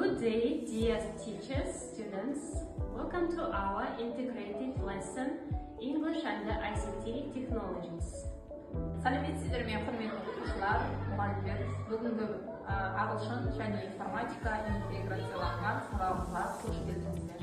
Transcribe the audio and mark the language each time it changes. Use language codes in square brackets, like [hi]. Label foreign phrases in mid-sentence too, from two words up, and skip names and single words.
[en] day, dear teachers, students. Welcome to our integrated lesson, English and ICT technologies. [kk] Сәлеметсіздер ме, құрметті оқушылар, мұғалімдер. Бүгінгі Ағылшын және информатика интеграцияланған сабағымызға қош келдіңіздер.